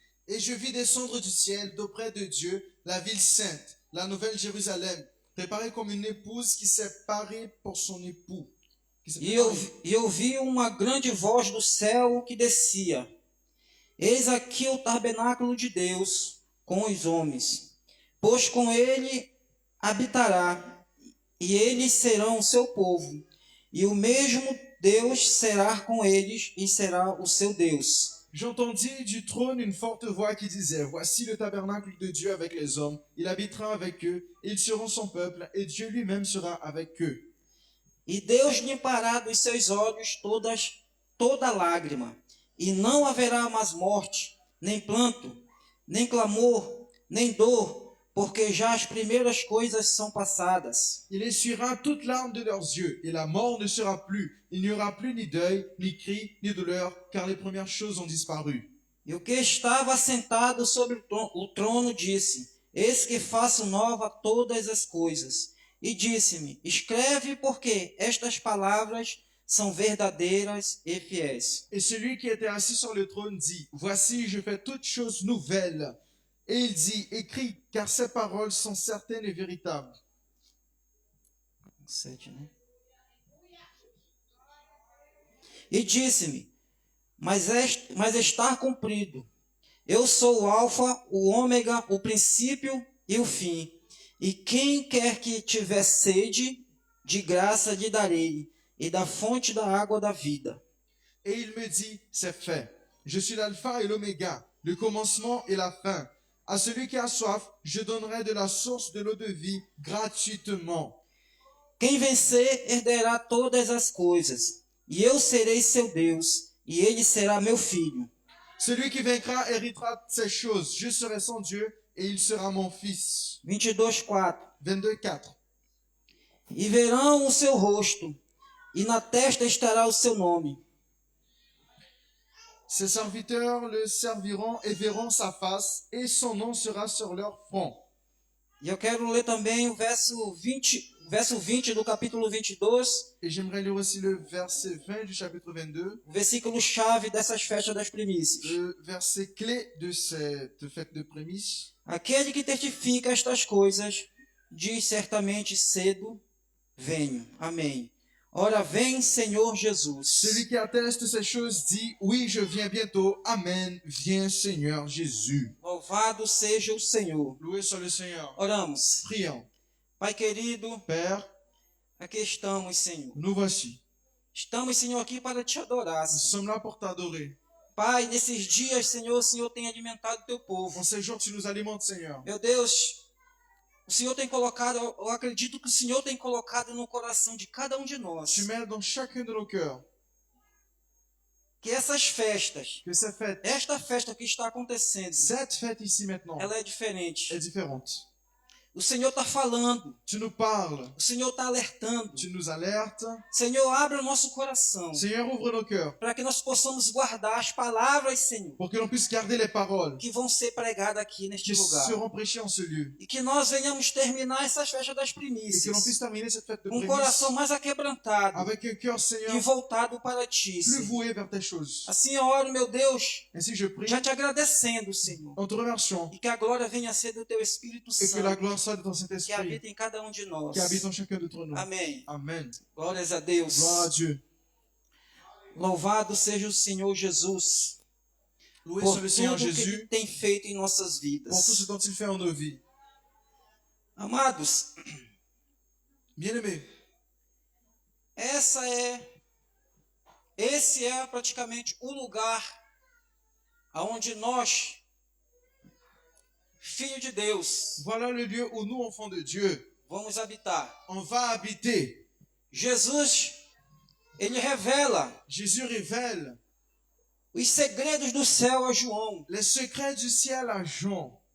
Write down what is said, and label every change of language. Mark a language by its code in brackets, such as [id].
[fr] Et je vis descendre du ciel d'auprès de Dieu la ville sainte, la nouvelle Jérusalem, préparée comme une épouse qui s'est parée pour son époux. [pt] E eu vi uma grande voz do céu que descia. Eis aqui o tabernáculo de Deus com os homens, pois com ele habitará, e eles serão o seu povo, e o mesmo Deus será com eles e será o seu Deus. [fr] J'entendis du trône une forte voix qui disait, voici le tabernacle de Dieu avec les hommes, il habitera avec eux, et ils seront son peuple, et Dieu lui-même sera avec eux. [pt] E Deus limpará dos seus olhos toda lágrima, e não haverá mais morte, nem pranto, nem clamor, nem dor, porque já as primeiras coisas são passadas. [fr] Il essuiera toute larme de leurs yeux, et la mort ne sera plus. Il n'y aura plus ni deuil, ni cri, ni douleur, car les premières choses ont disparu. [pt] E o que estava sentado sobre o trono disse, eis que faço nova todas as coisas. E disse-me, escreve porque estas palavras são verdadeiras e fiéis. [fr] Et celui qui était assis sur le trône dit, voici, je fais toutes choses nouvelles. Et il dit, écris, car ces paroles sont certaines et véritables. [pt] 7, né? E disse-me, mas está cumprido. Eu sou o Alfa, o Ômega, o princípio e o fim. E quem quer que tiver sede, de graça lhe darei, e da fonte da água da vida. [fr] Et il me dit, c'est fait. Je suis l'alpha et l'oméga, le commencement et la fin. À celui qui a soif, je donnerai de la source de l'eau de vie gratuitement. [pt] Quem vencer herderá todas as coisas, e eu serei seu Deus, e ele será meu filho. [fr] Celui qui vaincra héritera de ces choses. Je serai son Dieu et il sera mon fils. [pt] 22:4. [fr] 22:4. [pt] E verão o seu rosto, e na testa estará o seu nome. [fr] Ses serviteurs le serviront et verront sa face, et son nom sera sur leur front. [pt] E eu quero ler também o verso 20 do capítulo 22, [fr] Et j'aimerais lire aussi le verset 20 du chapitre 22, [pt] o versículo chave dessas festas das primícias. [fr] le verset clé de cette fête de prémices. [pt] Aquele que testifica estas coisas, diz certamente cedo, venho. Amém. Ora vem, Senhor Jesus. [fr] Celui qui atteste ces choses dit, oui, je viens bientôt. Amen. Viens, Seigneur Jésus. [pt] Louvado seja o Senhor. [fr] Loué soit le Seigneur. [pt] Oramos. [fr] Prions. [pt] Pai querido, [fr] Père, [pt] aqui estamos, Senhor. [fr] nous voici. [pt] Estamos, Senhor, aqui para te adorar. [fr] Nous sommes là pour t'adorer. [pt] Pai, nesses dias, Senhor, o Senhor tem alimentado o teu povo. [fr] En ces jours, tu nous alimentes, Seigneur. [pt] Meu Deus, o Senhor tem colocado, eu acredito que o Senhor tem colocado no coração de cada um de nós [fr] Tu mets dans chacun de nos cœurs [pt] que essas festas, [fr] que ces fêtes, [pt] esta festa que está acontecendo, [fr] cette fête ici maintenant, [pt] ela é diferente. [fr] est différente. [pt] O Senhor está falando, [fr] Tu nous parles, [pt] o Senhor está alertando. [fr] tu nous alertes. [pt] Senhor, abre o nosso coração [fr] Seigneur, ouvre nos cœurs [pt] para que nós possamos guardar as palavras, Senhor, [fr] pour que l'on puisse garder les paroles [pt] que vão ser pregadas aqui neste [fr] qui [pt] lugar. [fr] seront prêchées en ce lieu. [pt] E que nós venhamos terminar essas festas das [fr] Et que l'on [pt] primícias [fr] puisse terminer cette fête de [pt] com um [fr] prémices [pt] coração mais aquebrantado [fr] avec un cœur, [pt] e [fr] Seigneur, [pt] voltado para ti, [fr] plus [pt] Senhor. [fr] voué vers tes choses. [pt] Assim eu oro, meu Deus, [fr] Ainsi je prie [pt] já te agradecendo, Senhor. [fr] en te remerciant [pt] E que a glória venha a ser do teu Espírito [fr] et que la [pt] Santo, [fr] gloire soit de ton [pt] que [fr] Saint-Esprit [pt] habita em cada um de nós. [fr] qui habite en chacun d'entre nous. [pt] Amém. [fr] Amen. [pt] Glórias a Deus. [fr] Gloire à Dieu. [pt] Louvado seja o Senhor Jesus [fr] Loué [pt] por [fr] soit le Seigneur [pt] tudo que Ele [fr] Jésus [pt] tem feito em nossas [fr] pour tout ce [pt] vidas. [fr] dont il fait en nos vies. [pt] Amados, [fr] Bien-aimés, [pt] esse é praticamente o lugar aonde nós, filho de Deus, [fr] voilà le lieu où nous, enfants de Dieu, [pt] vamos habitar. [fr] on va habiter. [pt] Jesus, ele revela [fr] Jésus révèle [pt] os segredos do céu a João [fr] les secrets du ciel à Jean.